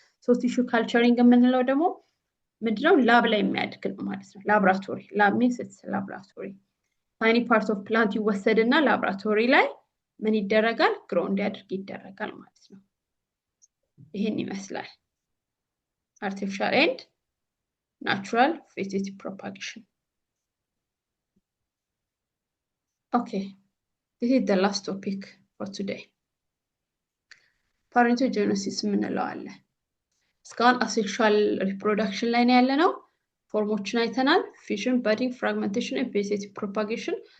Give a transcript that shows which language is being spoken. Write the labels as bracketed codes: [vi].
[en] So tissue culturing [am] የምንለው ደግሞ ምንድነው? [en] ላብ [am] ላይ የሚያድግ ነው ማለት ነው። [en] ላብራቶሪ lab means it's laboratory. [am] tiny parts of plant ይወሰድና ላብራቶሪ ላይ ምን ይደረጋል? ግሮ እንዲያድርግ ይደረጋል ማለት ነው። ይሄን ይመስላል [en] artificial and natural vegetative propagation. Okay, this is the last topic for today. Parthenogenesis [am] የምንለው አለ። እስካሁን [en] asexual reproduction [am] ላይ ነው ያለነው። ፎርሞችን አይተናል። [en] fission, budding, fragmentation and vegetative propagation.